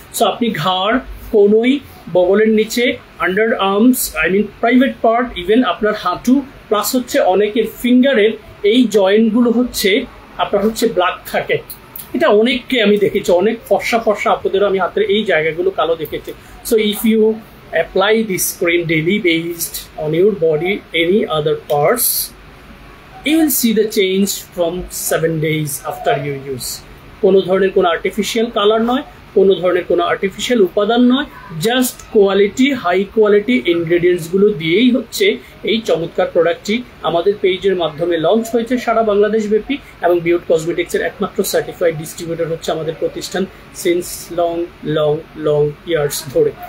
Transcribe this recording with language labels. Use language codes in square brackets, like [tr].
[bn] So আপনি ঘাড়, কোনোই, বগলের নিচে, under arms, private part, even আপনার হাঁটু, প্লাস হচ্ছে অনেকের ফিঙ্গারের এই জয়েন্টগুলো হচ্ছে আপনার হচ্ছে ব্ল্যাক থাকে। এটা অনেককে আমি দেখেছি, অনেক ফর্সা আপনাদেরও আমি হাতের এই জায়গাগুলো কালো দেখেছি। [en] So if you apply this cream daily based on your body any other parts, you will see the change from 7 days after you use. [bn] কোনো ধরনের কোনো আর্টিফিশিয়াল কালার নয়, কোনো ধরনের কোনো আর্টিফিশিয়াল উপাদান নয়, জাস্ট কোয়ালিটি, হাই কোয়ালিটি ইনগ্রেডিয়েন্টসগুলো দিয়েই হচ্ছে এই চমৎকার প্রোডাক্টটি আমাদের পেজের মাধ্যমে লঞ্চ হয়েছে সারা বাংলাদেশ ব্যাপী, এবং বিউট কসমেটিক্সের একমাত্র সার্টিফাইড ডিস্ট্রিবিউটর হচ্ছে আমাদের প্রতিষ্ঠান [en] since long years [bn] ধরে।